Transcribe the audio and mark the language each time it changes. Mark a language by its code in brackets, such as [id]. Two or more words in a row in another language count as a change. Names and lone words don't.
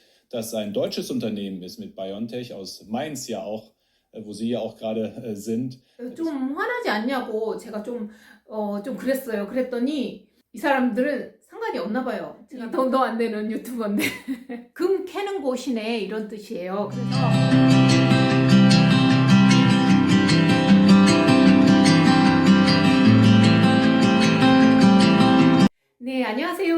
[de] dass ein deutsches Unternehmen ist mit BioNTech aus Mainz ja auch, wo Sie ja auch gerade sind. [ko] 좀 화나지 않냐고 제가 좀 그랬어요. 그랬더니 이 사람들은 상관이 없나 봐요. 제가 돈도 안 되는 유튜버인데. 금 캐는 곳이네 이런 뜻이에요. 그래서 네, 안녕하세요.